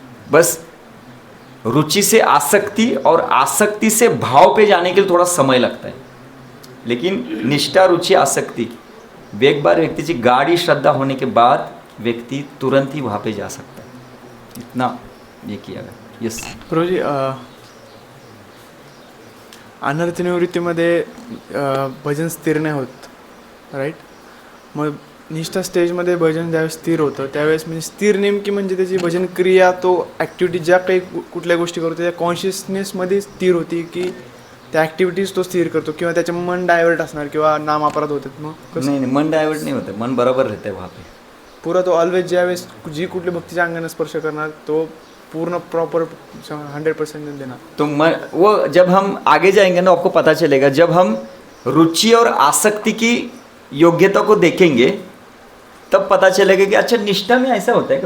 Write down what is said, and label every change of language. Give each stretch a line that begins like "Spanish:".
Hindi: बस रुचि से आसक्ति और आसक्ति से भाव पे जाने के लिए थोड़ा समय लगता है, लेकिन निष्ठा, रुचि, आसक्ति, एक बार व्यक्ति की गाढ़ी श्रद्धा होने के बाद व्यक्ति तुरंत ही वहाँ पे जा सकता है। इतना ये किया गया। यस
Marathi: प्रभूजी, अनर्थ निवृत्तीमध्ये भजन स्थिर नाही होत, राईट? मग निष्ठा स्टेजमध्ये भजन ज्यावेळेस स्थिर होतं त्यावेळेस म्हणजे स्थिर नेमकी म्हणजे त्याची भजन क्रिया, तो ॲक्टिव्हिटी ज्या काही कुठल्या गोष्टी करतो त्या कॉन्शियसनेसमध्ये स्थिर होती की त्या ॲक्टिव्हिटीज तो स्थिर करतो, किंवा त्याचे मन डायवर्ट असणार किंवा नाम अपराध होतात? मग
Hindi: नहीं, मन डायवर्ट नहीं होता, मन बराबर रहता है वहाँ पे
Marathi: पुरा तो ऑलवेज ज्यावेळेस जी कुठली भक्तीच्या अंगाने स्पर्श करणार तो पूर्ण प्रॉपर 100% देना।
Hindi: तो वो जब हम आगे जाएंगे ना, आपको पता चलेगा, जब हम रुचि और आसक्ति की योग्यता को देखेंगे तब पता चलेगा कि अच्छा निष्ठा में ऐसा होता है।